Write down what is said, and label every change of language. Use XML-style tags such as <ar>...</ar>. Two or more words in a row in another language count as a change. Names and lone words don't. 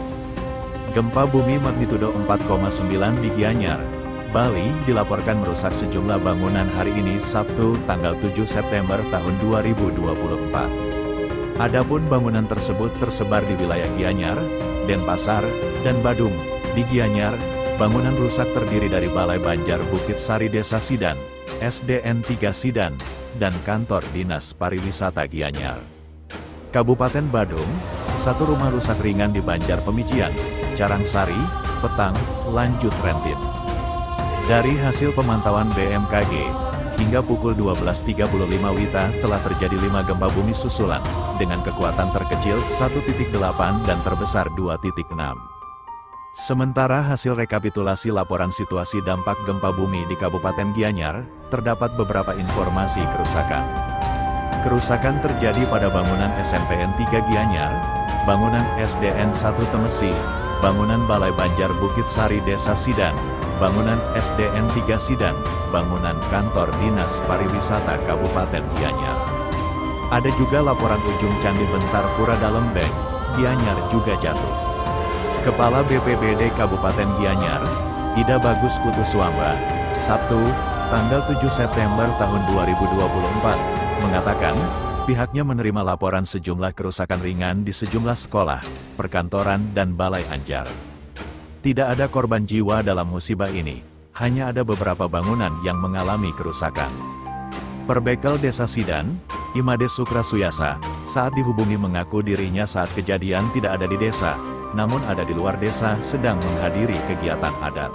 <id>Gempa bumi magnitudo 4,9 di Gianyar, Bali, dilaporkan merusak sejumlah bangunan hari ini, Sabtu, tanggal 7 September tahun 2024. Adapun bangunan tersebut tersebar di wilayah Gianyar, Denpasar, dan Badung. Di Gianyar, bangunan rusak terdiri dari Balai Banjar Bukit Sari Desa Sidan, SDN 3 Sidan, dan kantor Dinas Pariwisata Gianyar. Kabupaten Badung, satu rumah rusak ringan di Banjar Pemician, Carangsari, Petang, lanjut Rentin. Dari hasil pemantauan BMKG, hingga pukul 12.35 WITA telah terjadi 5 gempa bumi susulan, dengan kekuatan terkecil 1.8 dan terbesar 2.6. Sementara hasil rekapitulasi laporan situasi dampak gempa bumi di Kabupaten Gianyar, terdapat beberapa informasi kerusakan. Kerusakan terjadi pada bangunan SMPN 3 Gianyar, bangunan SDN 1 Temesi, bangunan Balai Banjar Bukit Sari Desa Sidan, bangunan SDN 3 Sidan, bangunan kantor Dinas Pariwisata Kabupaten Gianyar. Ada juga laporan ujung Candi Bentar Pura Dalembeng, Gianyar juga jatuh. Kepala BPBD Kabupaten Gianyar, Ida Bagus Putuswamba, Sabtu, tanggal 7 September tahun 2024, mengatakan, pihaknya menerima laporan sejumlah kerusakan ringan di sejumlah sekolah, perkantoran, dan balai anjar. Tidak ada korban jiwa dalam musibah ini, hanya ada beberapa bangunan yang mengalami kerusakan. Perbekel Desa Sidan, Imade Sukra Suyasa, saat dihubungi mengaku dirinya saat kejadian tidak ada di desa, namun ada di luar desa sedang menghadiri kegiatan adat.</id>